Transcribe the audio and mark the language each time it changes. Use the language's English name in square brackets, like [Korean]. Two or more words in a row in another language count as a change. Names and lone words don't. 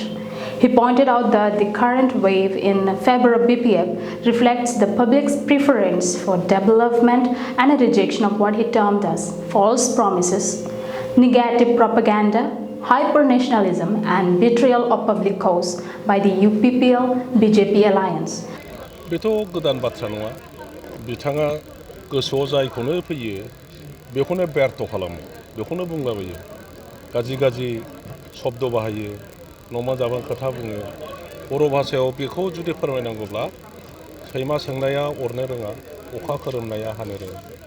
[English] He pointed out that the current wave in favor of BPF reflects the public's preference for development and a rejection of what he termed as false promises, negative propaganda, hyper-nationalism, and betrayal of public cause by the UPPL-BJP alliance. [Bodo] बेथ' गोदान बाथ्रा नङा बिथाङा गोसोआव जायखौनो फैयो बेखौनो बेर्थ खालामो बेखौनो बुंलाबायो गाज्रि शब्द बाहायो नमा जाबां खोथा बुङो बर' भाषायाव बेखौ जुदि फोरमायनांगौब्ला सैमा सोंनाया अरनो रोङा अखा खोरोमनाया हानो रोङा